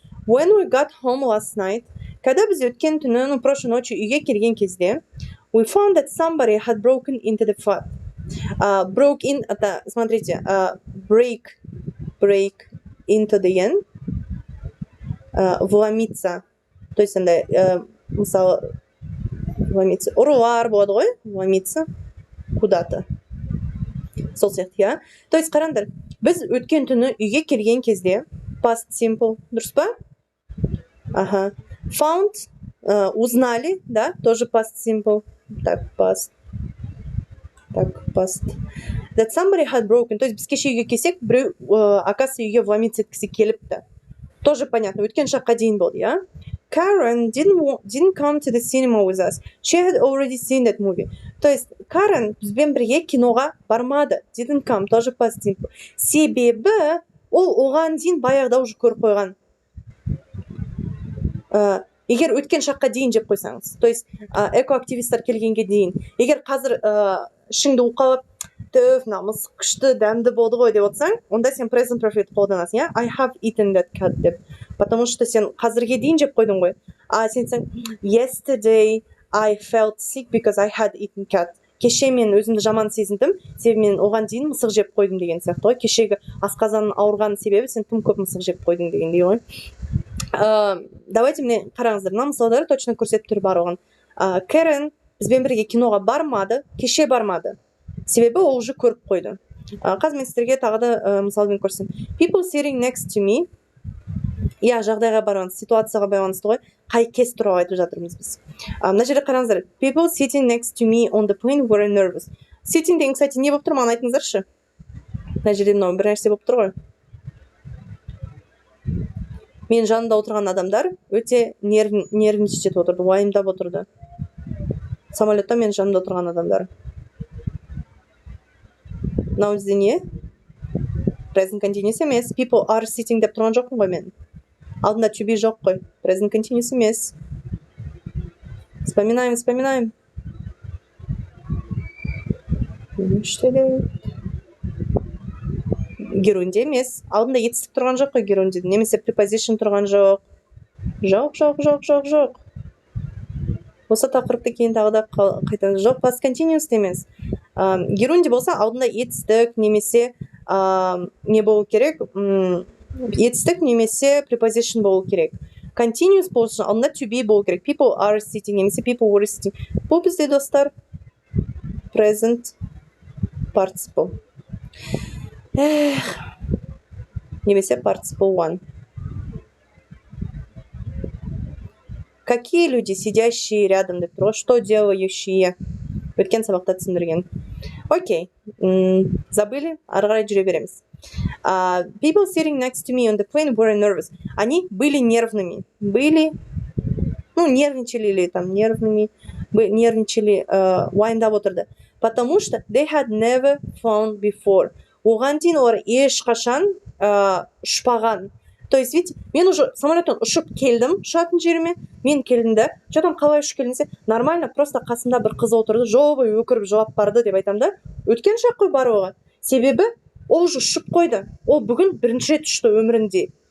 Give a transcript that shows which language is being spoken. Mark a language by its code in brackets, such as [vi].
[en] When we got home last night, [ru] когда [kk] біз өткен түні, [ru] прошлой ночью [kk] үйге келген кезде, [en] we found that somebody had broken into the flat. Broke in, [ru] это, смотрите, [en] break into the end, [ru] вломиться. То есть, [kk] мысалы, [ru] вломиться. [kk] Ұрылар болады ғой, [ru] вломиться куда-то. [kk] Сол сияқты, [ru] То есть, [kk] қараңдар, біз өткен түні үйге келген кезде, past simple, дұрыс па? [ru] Ага. [en] Found, [ru] узнали, тоже [en] past simple. [ru] Так, past. [kk] That somebody had broken. [ru] То есть, [kk] біз кеше үйге келсек, біреу, [ru] оказывается, [kk] үйге [ru] вломиться [kk] еткісі келіпті. [ru] Тоже понятно, [kk] өткен шаққа дейін болды, [en] Karen didn't come to the cinema with us. She had already seen that movie. [ru] То есть, [kk] Karen бізбен бірге киноға бармады. [en] Didn't come, [ru] тоже [en] past simple. [kk] Себебі, ол оған дейін баяғыда [ru] уже [kk] көріп қойған. Егер өткен шаққа дейін жеп қойсаңыз. [ru] То есть, [kk] экоактивисттер келгенге дейін. Егер қазір ішіңді уқалап, намыс күшті дәмді болды ғой деп отырсаң, онда сен present perfect қолданасың, [en] I have eaten that cat [kk] деп. [ru] Потому что [kk] сен қазірге дейін жеп қойдың ғой. Сен [en] yesterday I felt sick because I had eaten cat. [kk] Кеше мен өзімді жаман сезіндім, себебі мен оған дейін мысық жеп қойдым деген сияқты ғой. Кешегі асқазаның ауырған себебі сен тым көп мысық жеп қойдың дегендей ғой. [ru] Давайте мне [kk] қараңыздар, мына мысалдары [ru] точно [kk] көрсетіп тұр бар оған. Karen бізбен бірге киноға бармады, кеше бармады. Себебі ол [ru] уже [kk] көріп қойды. Қазір мен сіздерге тағы да мысалмен көрсем. [en] People sitting next to me. [kk] Жағдайға байланысты, ситуацияға байланысты ғой. Қай кез туралы айтып жатырмыз біз. Мына жерде қараңыздар. [en] People sitting next to me on the plane were nervous. [kk] Sitting деген, [ru] кстати, [kk] не болып тұр, маған айтыңыздаршы. Мына жерде мынау бір нәрсе болып тұр ғой. Мен жанында отырған адамдар өте [ru] нервничать [kk] етіп отырды, уайымдап отырды. самолетта мен жанымда отырған адамдар. Мынау бізде не? Present continuous емес. [en] People are sitting [kk] деп тұрған жоқпын ғой мен. Алдында to be жоқ қой. Present continuous емес. [ru] Вспоминаем. [kk] Герундия емес. Алдында етістік тұрған жоқ қой герундия. Немесе preposition тұрған жоқ. Жоқ. Осы тақырыпты кейін тағы да қайтамыз. Жоқ, past continuous емес. Герунди болса алдында етістік немесе не болу керек? Етістік немесе preposition болу керек. Continuous болсын алдында to be болу керек. [en] People are sitting немесе people were sitting. [kk] Бұл бізде достар present participle. [en] Немесе participle one. [ru] Какие люди, сидящие рядом, [kk] деп тұр, [ru] что делающие? [kk] Өткен сабақта түсіндірген. [ru] Окей. Забыли? [kk] Ары қарай жүре береміз. [en] People sitting next to me on the plane were nervous. [ru] Они были нервными. Нервничали или там нервными. Нервничали, [kk] уайымдап отырды. [ru] Потому что [en] they had never flown before. [kk] Оған дейін олар ешқашан ұшпаған. [ru] То есть, видите, [kk] мен [ru] уже [kk] самолеттен ұшып келдім, ұшатын жеріме, мен келдім да, [ru] что-там [kk] қалай ұшып келдіңсе, [ru] нормально, просто [kk] қасымда бір қыз отырды, жолы өкіріп жауап барды деп айтам да, өткен шақ қой бар оған. Себебі, ол [ru] уже [kk] ұшып қойды. Ол бүгін бірінші рет ұшты өмірінде.